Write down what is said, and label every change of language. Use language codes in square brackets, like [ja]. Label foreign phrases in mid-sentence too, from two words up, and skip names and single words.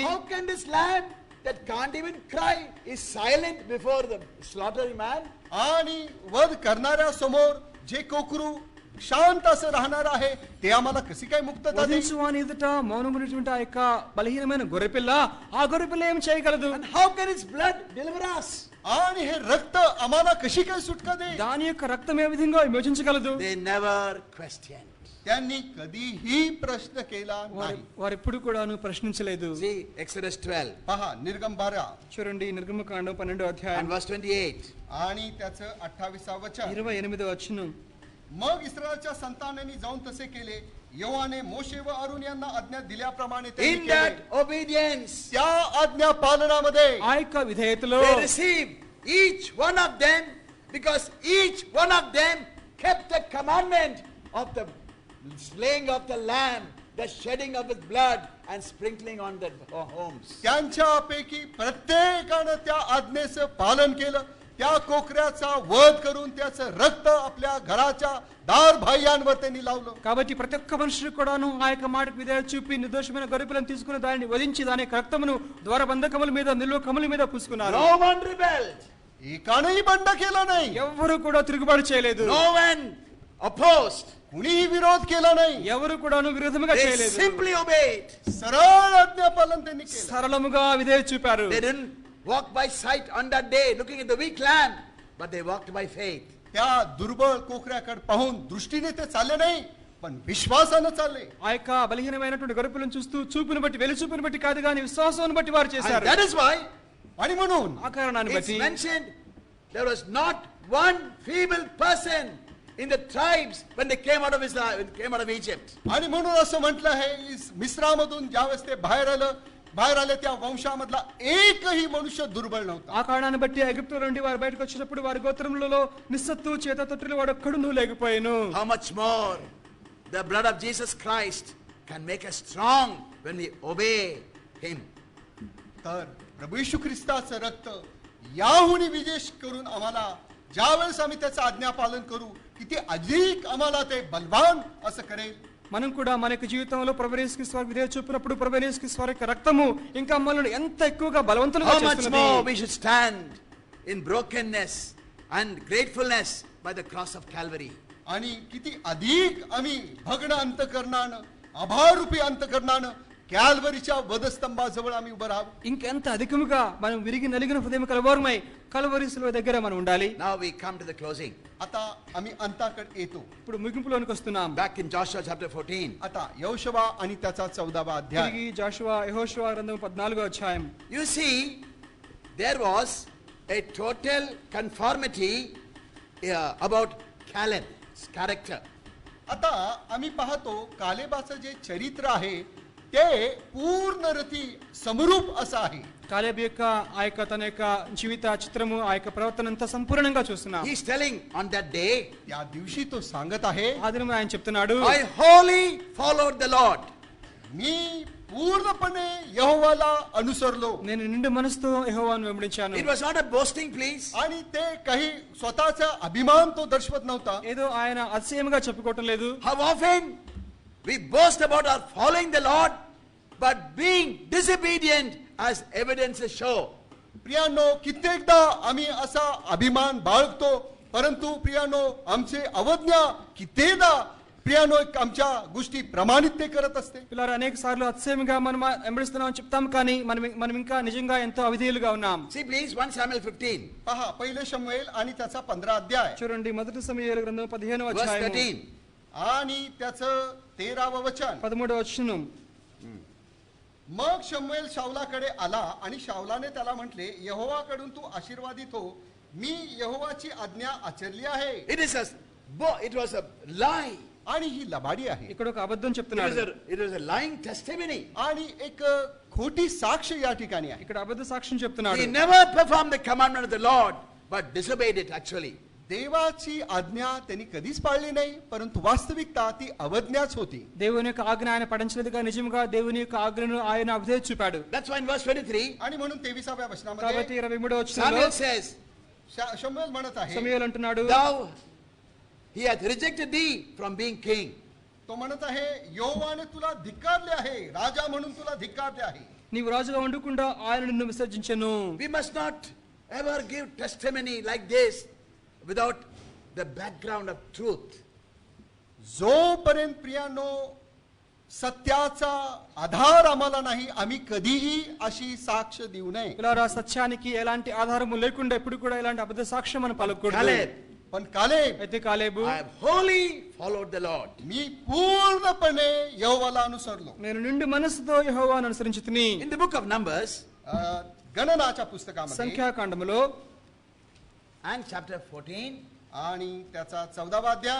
[en] How can this lamb that can't even cry is silent before the slaughtering man? [mr] आणि वध करणाऱ्या समोर जे कोकरू शांत असं राहणार आहे ते आम्हाला कशी काय मुक्तता देईल? [te] వధించువాని ఎదుట మౌనమున్నటువంటి ఆ యొక్క బలహీనమైన గొర్రెపిల్ల, ఆ గొర్రెపిల్ల ఏం చేయగలదు? [en] And how can its blood deliver us? [mr] आणि हे रक्त आम्हाला कशी काय सुटका देईल? [te] దాని యొక్క రక్తం ఏ విధంగా విమోచించగలదు? [en] They never questioned. [mr] त्यांनी कधीही प्रश्न केला नाही. [te] వారు ఎప్పుడు కూడాను ప్రశ్నించలేదు. [en] See Exodus 12 [mr] पहा निर्गम 12 [te] చూడండి నిర్గమకాండం 12వ [en] and [te] అధ్యాయం [en] verse 28. [mr] आणि त्याचं 28 वचन. [te] 28వ వచనం. [mr] मग इस्रायलच्या संतानांनी जाऊन तसे केले. यहोवाने मोशे व अरुण यांना आज्ञा दिल्याप्रमाणे त्यांनी [en] In [mr] केले. [en] that obedience, [mr] त्या आज्ञा पालनामध्ये [te] ఆ యొక్క విధేయతలో [en] they received each one of them, because each one of them kept the commandment of the slaying of the lamb, the shedding of his blood, and sprinkling on the homes. [mr] त्यांच्यापैकी प्रत्येकानं त्या आज्ञेचं पालन केलं. त्या कोकऱ्याचा वध करून त्याचं रक्त आपल्या घराच्या दार बाह्यांवर त्यांनी लावलं. [te] కాబట్టి ప్రతి ఒక్క మనుషుడు కూడాను ఆ యొక్క మాటకు విధేయత చూపి నిర్దోషమైన గొర్రెపిల్లను తీసుకుని దానిని వధించి దాని యొక్క రక్తమును ద్వారబంధకముల మీద, నిలువ కముల మీద పూసుకున్నారు. [en] No one rebelled. [mr] एकानंही बंड केलं नाही. [te] ఎవరు కూడా తిరుగుబాటు చేయలేదు. [en] No one opposed. [mr] कुणीही विरोध केला नाही. [te] ఎవరు కూడాను విరోధముగా [en] They [te] చేయలేదు. [en] simply obeyed. [mr] सरळ आज्ञा पालन त्यांनी केलं. [te] సరళముగా విధేయత చూపారు. [en] They didn't walk by sight on that day looking at the weak lamb, but they walked by faith. [mr] त्या दुर्बळ कोकऱ्याकडे पाहून दृष्टीने ते चालले नाही, पण विश्वासानं चालले. [te] ఆ యొక్క బలహీనమైనటువంటి గొర్రెపిల్లను చూస్తూ చూపును బట్టి, వెలుచూపును బట్టి కాదు కానీ విశ్వాసాన్ని బట్టి వారు [en] And [te] చేశారు. [en] that is why [mr] आणि म्हणून [te] ఆ కారణాన్ని [en] it's [te] బట్టి [en] mentioned there was not one feeble person in the tribes when they came out of Israel, came out of Egypt. [mr] आणि म्हणून असं म्हटलं आहे मिस्रामधून ज्यावेळेस ते बाहेर आलं बाहेर आले त्या वंशामधला एकही मनुष्य दुर्बळ नव्हता. [te] ఆ కారణాన్ని బట్టి ఐగుప్తులో నుండి వారు బయటకు వచ్చినప్పుడు వారి గోత్రములలో నిస్సత్తు చేత తొట్టిలో వాడు ఒక్కడును లేకపోయాను. [en] How much more the blood of Jesus Christ can make us strong when we obey him. [mr] तर प्रभू येशू ख्रिस्ताचं रक्त याहून विशेष करून आम्हाला ज्यावेळेस आम्ही त्याचं आज्ञापालन करू किती अधिक आम्हाला ते बलवान असं करेल. [te] మనం కూడా మన యొక్క జీవితంలో ప్రభు యేసుక్రీస్తు వారికి విధేయత చూపినప్పుడు ప్రభు యేసుక్రీస్తు వారి యొక్క రక్తము ఇంకా మనల్ని ఎంత ఎక్కువగా బలవంతులుగా [en] How much [te] చేస్తున్నది. [en] more we should stand in brokenness and gratefulness by the cross of Calvary. [mr] आणि किती अधिक आम्ही भग्न अंतकरणानं आभारूपी अंतकरणानं कॅल्वरीच्या वधस्तंभाजवळ आम्ही उभं राहावं. [te] ఇంకెంత అధికముగా మనం విరిగి నలిగిన హృదయం కలవారమై కల్వరి శిలువ దగ్గర మనం ఉండాలి. [en] Now we come to the closing. [mr] आता आम्ही अंताकडे येतो. [te] ఇప్పుడు ముగింపులోనికి వస్తున్నాం. [en] Back in Joshua chapter 14. [mr] आता यहोशुवा आणि त्याचा 14वा अध्याय. [te] తిరిగి జాషువా యెహోషువ గ్రంథం 14వ అధ్యాయం. [en] You see, there was a total conformity about Caleb's character. [mr] आता आम्ही पाहतो कालेबाचं जे चरित्र आहे ते पूर्ण रीती समरूप असं आहे. [te] కాలేబు యొక్క ఆ యొక్క తన యొక్క జీవిత చిత్రము ఆ యొక్క ప్రవర్తన అంతా సంపూర్ణంగా చూస్తున్నాం. [en] He is telling on that day, [mr] त्या दिवशी तो सांगत आहे [te] ఆ దినం ఆయన చెప్తున్నాడు, [en] I wholly followed the Lord. [mr] मी पूर्णपणे यहोवाला अनुसरलो. [te] నేను నిండు మనసుతో యెహోవాను వెంబడించాను. [en] It was not a boasting, please. [mr] आणि ते काही स्वतःचा अभिमान तो दर्शवत नव्हता. [te] ఏదో ఆయన అతిశయముగా చెప్పుకోవటం లేదు. [en] How often we boast about our following the Lord, but being disobedient as evidences show. [mr] प्रियानो कित्येकदा आम्ही असा अभिमान बाळगतो, परंतु प्रियानो आमचे अवज्ञा कित्येकदा ప్రియానో आमच्या गोष्टी प्रमाणित ते करत असते. [te] పిల్లలు అనేక సార్లు అతిశయముగా మనం వెంబడిస్తున్నాం చెప్తాం, కానీ మనం ఇంకా నిజంగా ఎంతో అవిధేయులుగా ఉన్నాం. [en] See please 1 Samuel 15. [mr] पहा पहिले शमूएल आणि त्याचा 15 अध्याय. [te] చూడండి మొదటి సమూయేలు గ్రంథం 15వ [en] Verse [te] అధ్యాయం [en] 13. [mr] आणि त्याचं 13व वचन. [te] 13వ వచనం. [mr] मग शमूएल शाऊलाकडे आला आणि शाऊलाने त्याला म्हटले, यहोवाकडून तू आशीर्वादित हो, मी यहोवाची आज्ञा आचरली आहे. [en] It was a lie. [mr] आणि ही लबाडी आहे. [te] ఇక్కడ ఒక అబద్ధం చెప్తున్నాడు. [en] It was a lying testimony. [mr] आणि एक खोटी साक्ष या ठिकाणी आहे. [te] ఇక్కడ అబద్ధ సాక్ష్యం చెప్తున్నాడు. [en] He never performed the commandment of the Lord, but disobeyed it actually. [mr] देवाची आज्ञा त्यांनी कधीच पाळली नाही, परंतु वास्तविकता ती अवज्ञाच होती. [te] దేవుని యొక్క ఆజ్ఞ ఆయన పఠించలేదుగా నిజముగా దేవుని యొక్క ఆజ్ఞను ఆయన అవిధేయత చూపాడు. [en] That's why in verse 23, [mr] आणि म्हणून 23व्या वचनामध्ये [te] కాబట్టి 23వ వచనంలో [en] Samuel says, [mr] शमूएल म्हणत आहे, [te] సమూయేలు అంటున్నాడు, [en] he hath rejected thee from being king. [mr] तो म्हणत आहे यहोवाने तुला धिक्कारले आहे, राजा म्हणून तुला धिक्कारले आहे. [te] నీవు రాజుగా ఉండకుండా ఆయన నిన్ను విసర్జించెను. [en] We must not ever give testimony like this without the background of truth. [mr] जोपर्यंत प्रियानो सत्याचा आधार आम्हाला नाही, आम्ही कधीही अशी साक्ष देऊ नये. [te] పిల్లరా సత్యానికి ఎలాంటి ఆధారము లేకుండా ఎప్పుడు కూడా ఇలాంటి అబద్ధ సాక్ష్యం మనం పలకూడదు. [en] Caleb, [mr] पण कालेब, [te] అయితే కాలేబు, [en] I have wholly followed the Lord. [mr] मी पूर्णपणे यहोवाला अनुसरलो. [te] నేను నిండు మనసుతో యెహోవాను అనుసరించితిని. [en] In the book of Numbers [mr] गणनाच्या पुस्तकामध्ये [te] సంఖ్యాకాండములో [en] and chapter 14, [mr] आणि त्याचा 14वा अध्याय